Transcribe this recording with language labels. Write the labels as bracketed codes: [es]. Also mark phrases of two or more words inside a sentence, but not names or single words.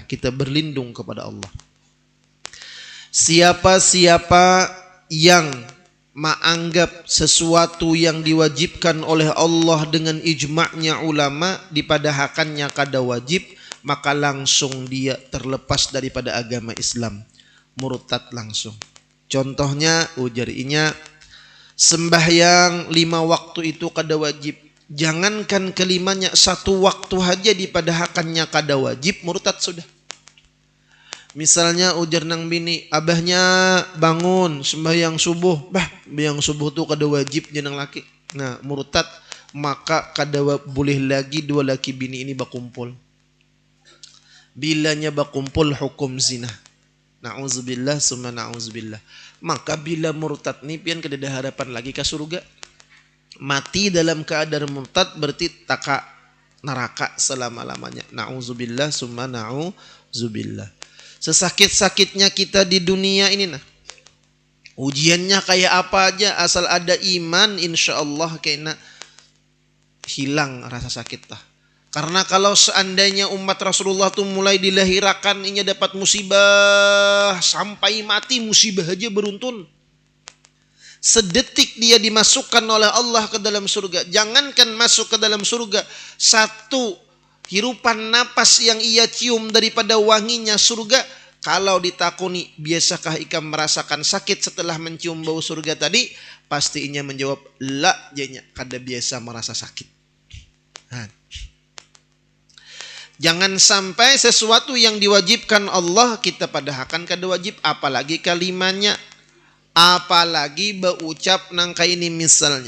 [bjn] Kita berlindung kepada Allah. Siapa-siapa yang menganggap sesuatu yang diwajibkan oleh Allah dengan ijma'nya ulama dipadahakannya kada wajib, maka langsung dia terlepas daripada agama Islam, murtad langsung. Contohnya ujarinya sembahyang 5 waktu itu kada wajib. Jangankan kelimanya, 1 waktu aja dipadahakannya kada wajib, murtad sudah. Misalnya ujar nang bini, abahnya bangun sembahyang subuh, sembahyang subuh tu kada wajib jenang laki. Nah, murtad, maka kada boleh lagi 2 laki bini ini berkumpul. Bilanya berkumpul hukum zina. [ar] نعوذ بالله ثم نعوذ بالله. [bjn] Maka bila murtad ni pian kada ada harapan lagi ke surga. Mati dalam keadaan murtad berarti taka neraka selama-lamanya. [ar] نعوذ بالله ثم نعوذ بالله. [bjn] Sesakit-sakitnya kita di dunia ini ujiannya kayak apa aja, asal ada iman, [ar] إن شاء الله [bjn] kayaknya hilang rasa sakit Karena kalau seandainya umat Rasulullah tuh mulai dilahirakan ini dapat musibah sampai mati, musibah aja beruntun. Sedetik dia dimasukkan oleh Allah ke dalam surga. Jangankan masuk ke dalam surga, 1 hirupan napas yang ia cium daripada wanginya surga, kalau ditakuni biasakah ikam merasakan sakit setelah mencium bau surga tadi, pasti inya menjawab la, janya kada biasa merasa sakit. Jangan sampai sesuatu yang diwajibkan Allah kita padahkan kada wajib, apalagi kalimanya, apalagi berucap nangka ini misalnya.